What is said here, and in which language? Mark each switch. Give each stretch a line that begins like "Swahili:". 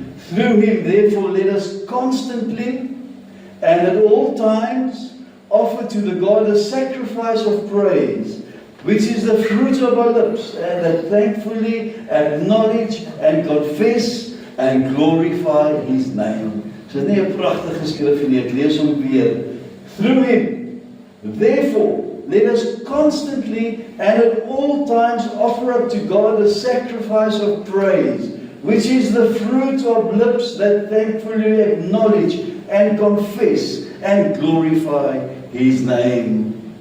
English: Through him, therefore, let us constantly and at all times offer to the God a sacrifice of praise, which is the fruit of our lips, and that thankfully acknowledge and confess and glorify his name.
Afrikaans: So dit is nie 'n pragtige skrif nie, ek lees hom weer.
English: Through him, therefore, let us constantly and at all times offer up to God a sacrifice of praise, which is the fruit of lips that thankfully acknowledge and confess and glorify his name.